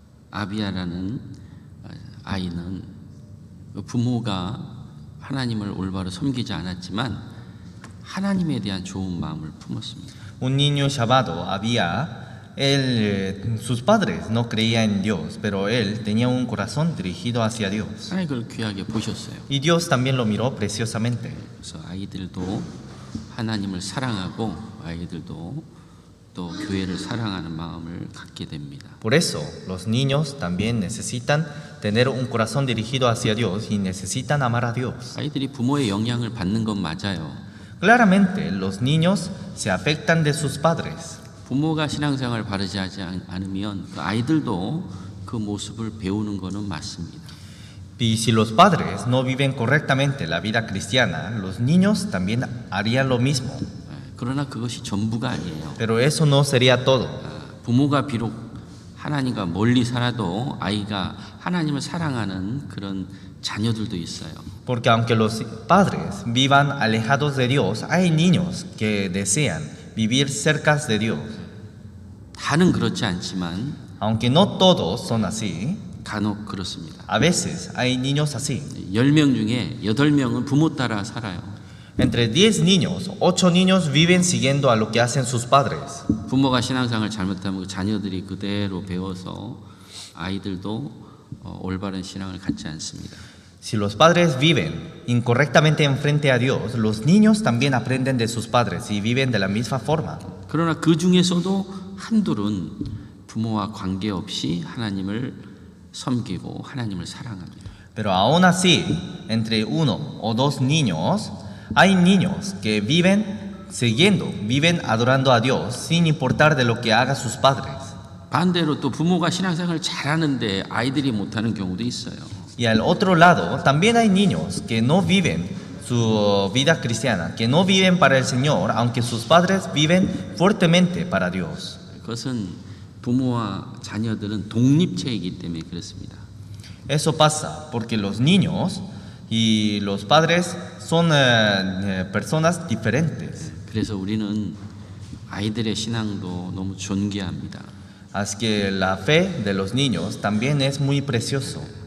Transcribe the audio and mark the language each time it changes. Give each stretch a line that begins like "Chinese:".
Korean: 아비야라는 아이는 부모가 하나님을 올바로 섬기지 않았지만 하나님에 대한 좋은 마음을 품었습니다.
Spanish: Un niño llamado Abía, sus padres no creían en Dios, pero él tenía un corazón dirigido hacia Dios.
Korean: 하나님 그걸 귀하게 보셨어요.
Spanish: Y Dios también lo miró preciosamente.
Korean: 그래서 아이들도 하나님을 사랑하고 아이들도 또 교회를 사랑하는 마음을 갖게 됩니다.
Spanish: Por eso, los niños también necesitan tener un corazón dirigido hacia Dios y necesitan amar a Dios.
Korean: 아이들이 부모의 영향을 받는 건 맞아요.
Spanish: Claramente, los niños se afectan de sus padres.
Korean: 부모가 신앙생활을 바르지 하지 않으면 그 아이들도 그 모습을 배우는 거는 맞습니다.
Spanish: Y si los padres no viven correctamente la vida cristiana, los niños también harían lo mismo.
Korean: 그러나 그것이 전부가 아니에요.
Spanish: Pero eso no sería todo.
Korean: 부모가 비록 하나님과 멀리 살아도 아이가 하나님을 사랑하는 그런 자녀들도 있어요.
Spanish: Porque aunque los padres vivan alejados de Dios, hay niños que desean vivir cerca de Dios.
Korean: 다는 그렇지 않지만
Spanish: Aunque no todos son así,
Korean: 간혹 그렇습니다.
Spanish: a veces hay niños así.
Korean: 10명 중에 8명은 부모 따라 살아요.
Spanish: Entre 10 niños, 8 niños viven siguiendo a lo que hacen sus padres.
Korean: 부모가 신앙생활을 잘못하면 그 자녀들이 그대로 배워서 아이들도 올바른 신앙을 갖지 않습니다.
Spanish: Si los padres viven incorrectamente enfrente a Dios, los niños también aprenden de sus padres y viven de la misma forma.
Korean: 그러나 그 중에서도 한둘은 부모와 관계없이 하나님을 섬기고 하나님을 사랑합니다.
Spanish: Pero aún así, entre 1 o 2 niños, hay niños que viven adorando a Dios sin importar de lo que hagan sus padres.
Korean: 반대로 또 부모가 신앙생활을 잘하는데 아이들이 못하는 경우도 있어요.
Spanish: Y al otro lado, también hay niños que no viven su vida cristiana, que no viven para el Señor, aunque sus padres viven fuertemente para Dios.
Korean: 그것은 부모와 자녀들은 독립체이기 때문에 그렇습니다.
Spanish: Eso pasa porque los niños y los padres son personas diferentes.
Korean: 그래서 우리는 아이들의 신앙도 너무 존귀합니다.
Spanish: Así que la fe de los niños también es muy precioso.